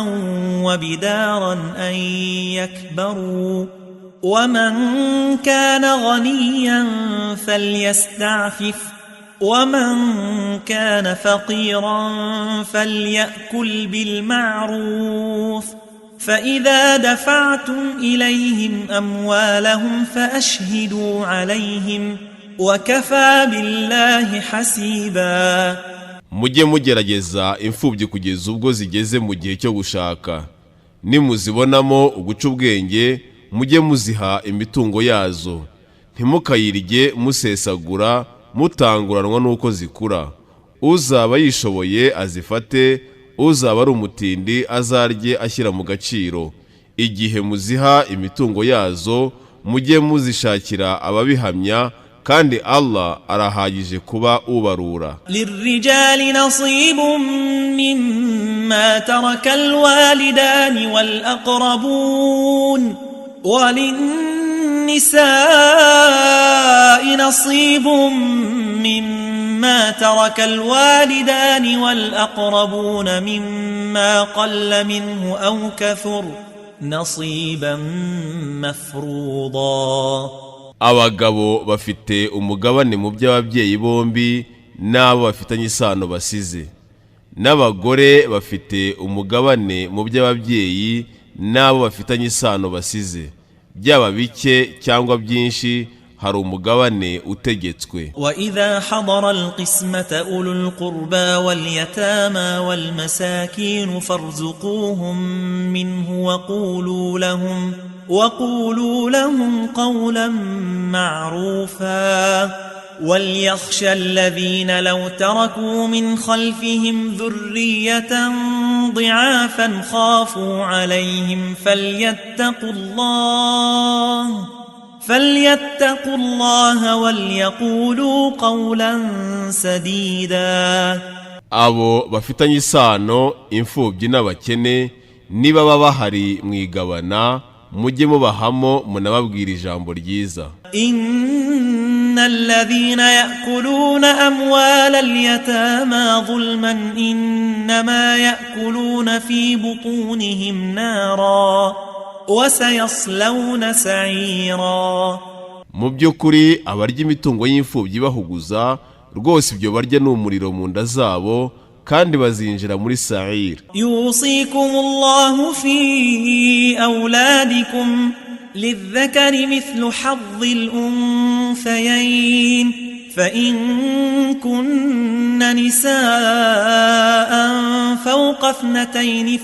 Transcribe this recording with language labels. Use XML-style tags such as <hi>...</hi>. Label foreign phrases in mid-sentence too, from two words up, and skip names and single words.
<ar>وبدارا أن يكبروا ومن كان غنيا فليستعفف ومن كان فقيرا فليأكل بالمعروف فإذا دفعتم إليهم أموالهم فأشهدوا عليهم وكفى بالله حسيبا.</ar> <rw>Mujye mugerageza imfubyi kugeza ubwo zigeze mu gihe cyo gushaka, nimuzibonamo uguca ubwenge mujye muziha imitungo yazo, ntimukayirye musesagura mutanguranwa nuko zikura. Uzaba yishoboye azifate, uzaba ari umutindi azarye ashyira mu gaciro. Igihe muziha imitungo yazo mujye muzishakira ababihamya, kandi Allah arahagije kuba ubarura.</rw> <ar>للرجال نصيب مما ترك الوالدان والأقربون وللنساء نصيب مما مما ترك الوالدان والأقربون مما قل منه أو كثر نصيبا مفروضا.</ar> <rw>abagabo bafite umugabane mu by'ababyeyi bombi n'abo bafitanye isano basize, n'abagore bafite umugabane mu by'ababyeyi n'abo bafitanye isano basize, byaba bike cyangwa byinshi hari umugabane utegetswe.</rw> <ar>وإذا حضر القسمة أولو القربى واليتامى والمساكين فارزقوهم منه وقولوا لهم قولا معروفا. وليخشى الذين لو تركوا من خلفهم ذرية ضعافا خافوا عليهم فليتقوا الله وليقولوا قولا سديدا.</ar> <rw>abo bafitanye isano imfubyi n'abakene niba baba bahari mwigabana mujye mubahamo munababwira ijambo ryiza.</rw> <ar>إن الذين يأكلون أموال اليتامى ظلما إنما يأكلون في بطونهم نارا وسيصلون سعيرا.</ar> <rw>mu by'ukuri abarya imitungo y'imfubyi bahuguza rwose ibyo barya ni umuriro mu nda zabo kandi bazinjira muri sa'ir.</rw> <ar>يوصيكم الله في أولادكم للذكر مثل حظ الأنثيين فإن كن نساء فوق 2</ar>